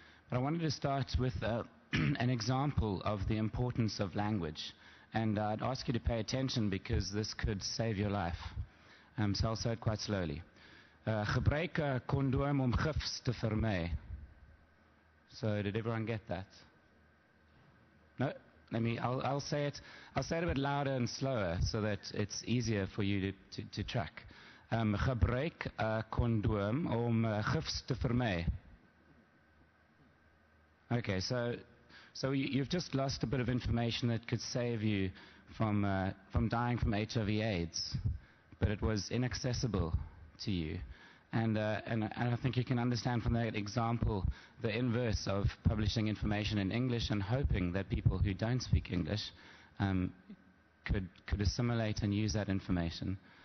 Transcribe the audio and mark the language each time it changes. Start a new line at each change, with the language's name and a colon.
English: But I wanted to start with an example of the importance of language. And I'd ask you to pay attention because this could save your life. So I'll say it quite slowly.
Afrikaans: Gebruik 'n kondoom om gifs te vermy.
English: So did everyone get that? No? I'll say it a bit louder and slower so that it's easier for you to track.
Afrikaans: Gebruik 'n kondoom om gifs te vermy.
English: Okay, so you've just lost a bit of information that could save you from dying from HIV/AIDS, but it was inaccessible to you. And I think you can understand from that example the inverse of publishing information in English and hoping that people who don't speak English could assimilate and use that information.